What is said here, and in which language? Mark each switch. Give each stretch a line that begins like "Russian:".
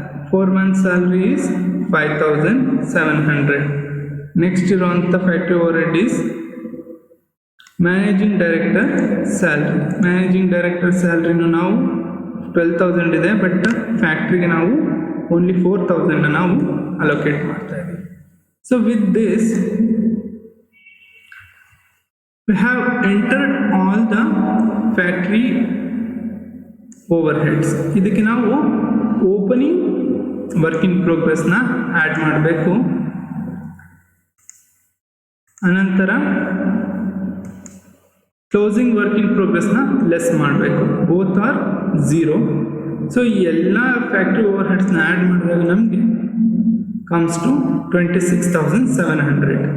English: 4 months salary is 5,700. Next ಇರುವಂಥ factory overhead is managing director salary.
Kannada: Managing director ಸ್ಯಾಲ್ರಿನೂ ನಾವು 12,000 ಇದೆ, but ಫ್ಯಾಕ್ಟ್ರಿಗೆ ನಾವು only 4,000 ನಾವು ಅಲೋಕೇಟ್ ಮಾಡ್ತಾ ಇದ್ದೀವಿ.
English: So with this we have entered all the factory overheads.
Kannada: ಇದಕ್ಕೆ ನಾವು ಓಪನಿಂಗ್ ವರ್ಕ್ ಇನ್ ಪ್ರೋಗ್ರೆಸ್ನ ಆ್ಯಡ್ ಮಾಡಬೇಕು. ಅನಂತರ ಕ್ಲೋಸಿಂಗ್ ವರ್ಕ್ ಇನ್ ಪ್ರೋಗ್ರೆಸ್ನ ಲೆಸ್ ಮಾಡಬೇಕು.
English: Both are 0.
Kannada: ಸೊ ಈ ಎಲ್ಲ ಫ್ಯಾಕ್ಟ್ರಿ ಓವರ್ಹೆಡ್ಸ್ನ ಆ್ಯಡ್ ಮಾಡಿದಾಗ ನಮಗೆ ಕಮ್ಸ್ ಟು 26,700.